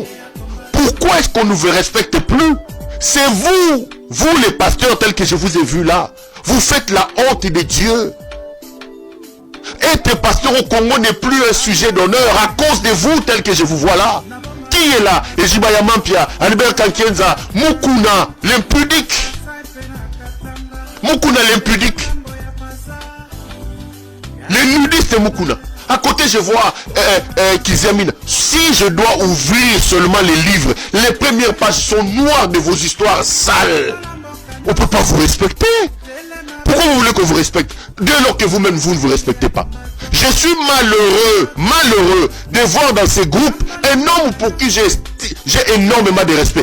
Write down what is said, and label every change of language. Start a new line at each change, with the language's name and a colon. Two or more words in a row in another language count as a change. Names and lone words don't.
French: Pourquoi est-ce qu'on ne vous respecte plus? C'est vous les pasteurs tels que je vous ai vus là. Vous faites la honte de Dieu. Être pasteur au Congo n'est plus un sujet d'honneur à cause de vous tels que je vous vois là. Qui est là? Ejibaya Mampia, Albert Kankienza, Mukuna, l'impudique. Mukuna l'impudique. Les nudistes Mukuna. À côté, je vois Kizamine. Si je dois ouvrir seulement les livres, les premières pages sont noires de vos histoires sales. On ne peut pas vous respecter. Pourquoi vous voulez qu'on vous respecte dès lors que vous-même, vous ne vous respectez pas? Je suis malheureux de voir dans ces groupes un homme pour qui j'ai énormément de respect.